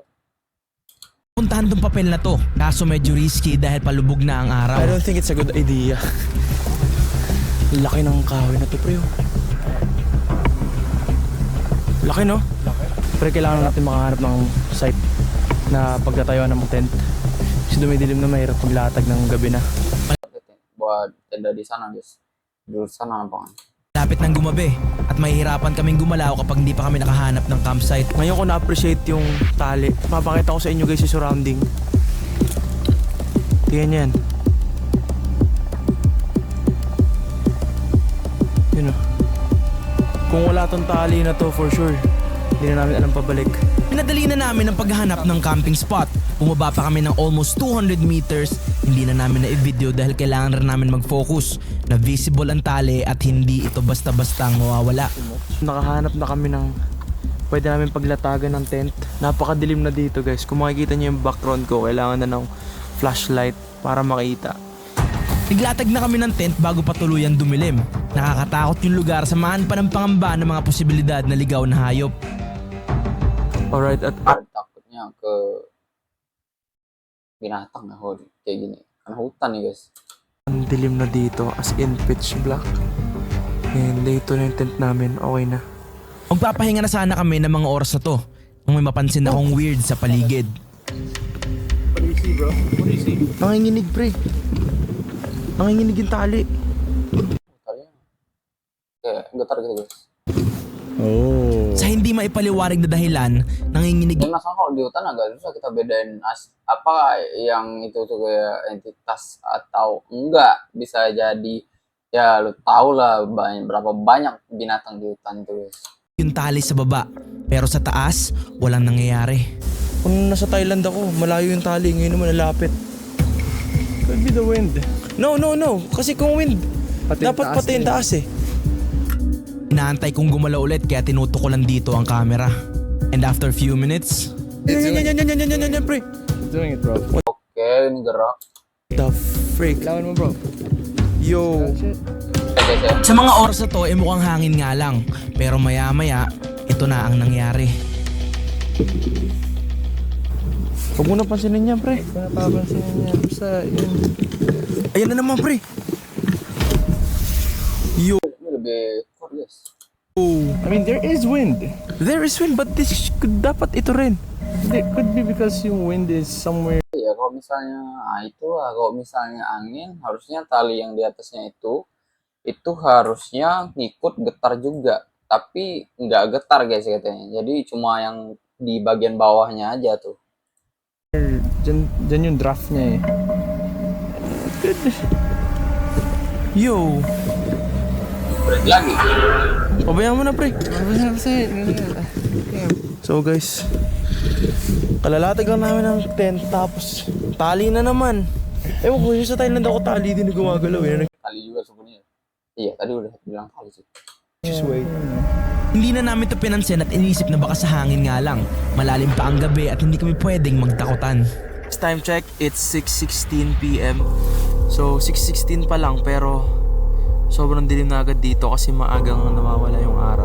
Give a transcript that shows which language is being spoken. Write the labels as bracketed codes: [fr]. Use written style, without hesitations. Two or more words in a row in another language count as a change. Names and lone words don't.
[tl] puntahan tong papel na to. Kaso medyo risky dahil palubog na ang araw. [en] I don't think it's a good idea. [tl] Laki ng kahoy na to, pre. Laki, no? Pero kailangan natin makahanap ng site na pagtatayuan ng tent. Kasi dumidilim na mahirap paglatag ng gabi na. [id] Buat tenda di sana guys. Di sana lapangan. [tl] Lapit ng gumabi at mahihirapan kaming gumalaw kapag hindi pa kami nakahanap ng campsite. Ngayon ko na-appreciate yung tali. Papakita ko sa inyo guys yung surrounding. Tingnan yan. Yun o. Kung wala tong tali na to [en] for sure, [tl] hindi na namin alam pabalik. Pinadali na namin ang paghahanap ng camping spot. Bumaba pa kami ng [en] almost 200 meters. [tl] Hindi na namin na-video dahil kailangan rin namin mag-focus na visible ang tali at hindi ito basta-bastang mawawala. Nakahanap na kami ng pwede namin paglatagan ng tent. Napakadilim na dito guys. Kung makikita nyo yung background ko, kailangan na ng flashlight para makita. Naglatag na kami ng tent bago pa tuluyan dumilim. Nakakatakot yung lugar, samahan pa ng pangamba ng mga posibilidad na ligaw na hayop. [en] Alright, at [id] Takutnya ke binatang na kayak gini. Karena hutan nih guys. [tl] ang dilim na dito, [en] as in pitch black. [tl] And dito na yung tent namin, okay na. Magpapahinga na sana kami ng mga oras na to nung may mapansin akong weird sa paligid. Nanginginig pre. Nanginginig yung tali. [id] Talinya kayak getar gitu guys. Oh. [tl] Sa hindi maipaliwanag na dahilan, nanginginig [id] Dan masalah kalau di hutan agak susah kita bedain apa yang itu tuh kayak entitas atau enggak. Bisa jadi ya lu tau lah berapa banyak binatang di hutan tuh guys. [tl] yung tali sa baba. Pero sa taas, walang nangyayari. Kung nasa Thailand ako, malayo yung tali, ngayon naman nalapit. [en] Could be the wind. No. [tl] Kasi kung wind, dapat pati yung taas eh. Inaantay kong gumalaw ulit kaya tinuto ko lang dito ang camera. [en] And after few minutes, [tl] Yan, pre. [en] Doing it, bro. [id] Oke, ini gerak. [en] The freak. [tl] Lawan mo, bro. Yo. [id] Oke. [tl] sa mga oras na to ay mukhang hangin nga lang. Pero maya-maya, ito na ang nangyari. Huwag mo na pansinin yan, pre. Kung napapansin niya, basta yun. Ayan na naman, pre. Yo. [id] Ini lebih kuat guys. [en] I mean, there is wind. There is wind, but this could [tl] dapat ito rin. [en] It could be because yung wind is somewhere. [id] Ya kalau misalnya itulah kalau misalnya angin harusnya tali yang di atasnya itu harusnya ngikut getar juga, tapi nggak getar guys katanya. Jadi cuma yang di bagian bawahnya aja tuh. [tl] Dyan yung draft niya eh. [en] Good. Yo. [id] Berhenti lagi. [tl] Pabayaan mo na, pre. So guys, kalalatag lang namin ng tent tapos tali na naman. Ewan ko, yung sa Thailand ako tali din na gumagalaw eh. [id] Tali juga sebenarnya. Iya tadi udah bilang tali sih. [en] Just wait. [tl] Hindi na namin ito pinansin at inisip na baka sa hangin nga lang. Malalim pa ang gabi at hindi kami pwedeng magtakutan. [en] Time check, it's 6:16 PM. [tl] So 6:16 pa lang pero sobrang dilim na agad dito kasi maagang nawawala yung araw.